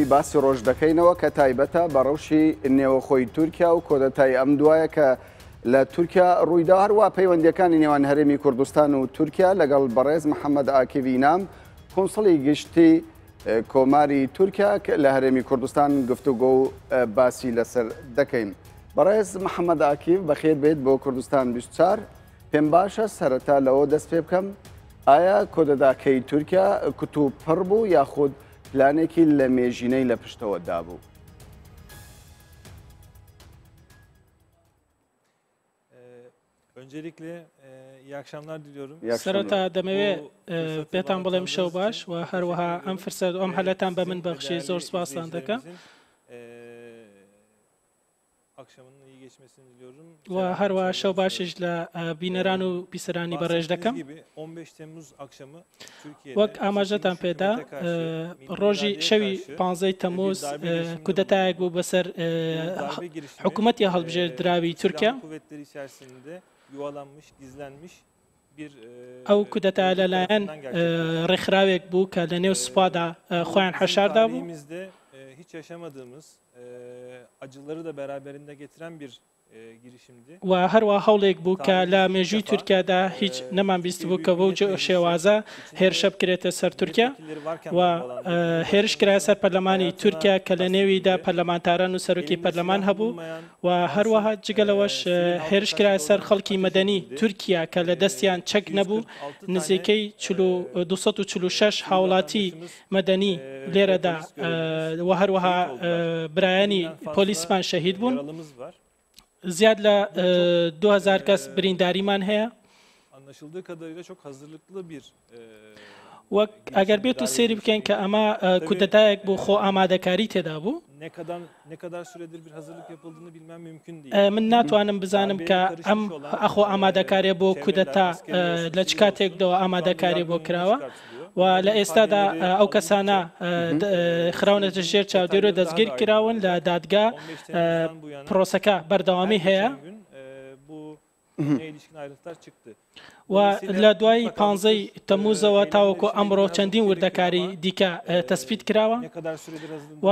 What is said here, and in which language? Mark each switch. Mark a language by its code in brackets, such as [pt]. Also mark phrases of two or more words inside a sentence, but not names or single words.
[ckb] باسی ڕۆژ دەکەینەوە کە تایبەتە بە ڕەوشی نێوەخۆی تورکیا و کۆدەتای ئەم دوایە کە لە تورکیا ڕوویدا هەروە پەیوەندیەکانی نێوان هەرێمی کوردستان و تورکیا لەگەڵ بەڕێز محەممەد ئاکیڤی نام کۆنسڵی گشتی کۆماری تورکیا لە هەرێمی کوردستان گفتوگۆ و باسی لەسەر دەکەین. بەڕێز محەممەد ئاکیڤ بەخێر بێت بۆ کوردستان 24. پێم باشە سەرەتا لەوە دەست پێ بکەم ئایا کۆدەداکەی تورکیا کتوب پڕ بوو یاخود پلانێکی لە مێژینەی لە پشتەوە دابوو؟ [tr] Öncelikle iyi akşamlar diliyorum. [ckb] سەرەتا دەمەوێت پێتان بڵێم شەو باش و هەروەها ئەم فرسەت ئەم هەلەتان بە من بەخشی زۆر سپاسان دەکەم. [tr] Akşamının iyi geçmesini diliyorum. [ckb] و هەروەها شەو باشش لە بینەران و بیسەرانی بەڕێژ دەکەم. [tr] 15 Temmuz akşamı Türkiye'de [ckb] وەک ئاماژەتان پێدا ڕۆژی شەوی 15 تەموز کودەتایەک بوو بەسەر حکوومەتی هەڵبژێر دراوی تورکیا. [tr] Kuvvetleri içerisinde yuvalanmış, gizlenmiş bir [ckb] ئەو کودەتا لەلایەن ڕێکخراوێک بوو کە لە نێو سوپادا خۆیان حەشاردا بوو. [tr] hiç yaşamadığımız acıları da beraberinde getiren bir girişimdi. [ckb] و هەروە هەوڵێک بوو کە لە مێژووی تورکیادا هیچ نەمان بیست بوو کە بۆ شێوازە هێرشە بکرێتە سەر تورکیا و هێرش کرایە سەر پەرلەمانی تورکیا کە لە نێویدا پەرلەمانتاران و سەرۆکی پەرلەمان هەبوو و هەروەها جگەلەوەش هێرش کرایە سەر خەڵکی مەدەنی تورکیا کە لە دەستیان چەک نەبوو نزیکەی 246 هاوڵاتی مەدەنی لێرەدا و هەروەها برایانی پۆلیسمان شەهید بوون. زیاد لە 2000 کەس برینداریمان هەیە. [tr] Anlaşıldığı kadarıyla çok hazırlıklı bir [ckb] وەک ئەگەر بێت و سێری بکەین کە ئەمە کودەتایەک بۆ خۆ ئامادەکاری تێدا بوو. [tr] ne kadar süredir bir hazırlık yapıldığını bilmem mümkün değil. [ckb] من ناتوانم بزانم کە ئەم ئەخۆ ئامادەکاریە بۆ کودەتا لە چ کاتێکدەوە ئامادەکاری بۆ کراوە و لە ئێستادا ئەو کەسانە خراونەتە ژێر چاودێرۆ دەستگیر کراون لە دادگا پرۆسەکە بەردەوامی هەیە و لە دوای 15 تەموزەوە تاوەکو ئەمڕۆ چەندین وردەکاری دیکە تەسبیت کراوە و